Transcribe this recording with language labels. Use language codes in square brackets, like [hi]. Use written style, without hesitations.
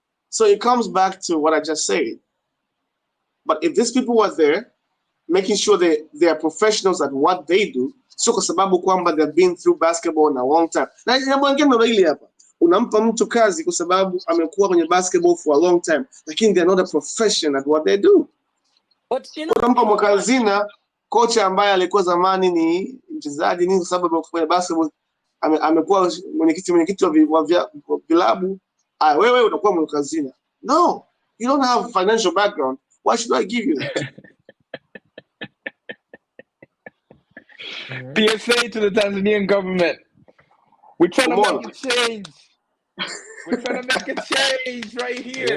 [en] So it comes back to what I just said. But if these people were there, making sure they are professionals at what they do, so [sw] kwa sababu kwamba [en] they've been through basketball in a long time. [sw] Na jambo lingine ndo hili hapa. Unampa mtu kazi kwa sababu amekuwa kwenye basketball [en] for a long time, [sw] lakini [en] they're not a professional at what they do. [sw] Unampa mwakazina kocha ambaye alikuwa zamani ni mchezaji nini, kwa sababu kwenye basketball amekuwa mwenyekiti wa vilabu. Wewe unakuwa mwakazina. [en] No, you don't have financial background. Why should I give you that? PSA to the Tanzanian government. We're trying to make a change. We're trying to make a change right here.